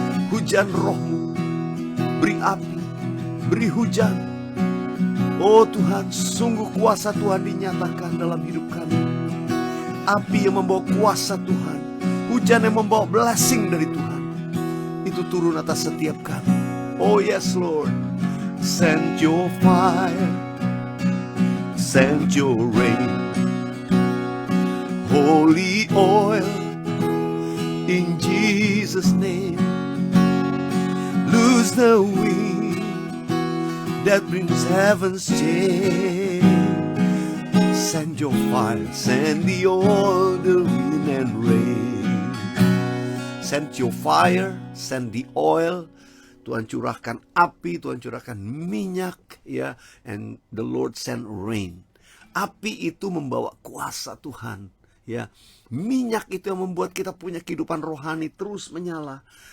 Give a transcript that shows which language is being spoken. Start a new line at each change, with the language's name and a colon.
Indonesian: Hujan Roh-Mu, beri api, beri hujan. Oh Tuhan, sungguh kuasa Tuhan dinyatakan dalam hidup kami. Api yang membawa kuasa Tuhan, hujan yang membawa blessing dari Tuhan, itu turun atas setiap kami.
English: Oh yes, Lord. Send your fire, send your rain, holy oil in Jesus' name. Loose the wind that brings heaven's change. Send your fire, send the oil, the wind and rain. Send your fire, send the oil.
Indonesian: Tuhan curahkan api, Tuhan curahkan minyak, ya.
English: And the Lord send rain.
Indonesian: Api itu membawa kuasa Tuhan, ya. Minyak itu yang membuat kita punya kehidupan rohani terus menyala.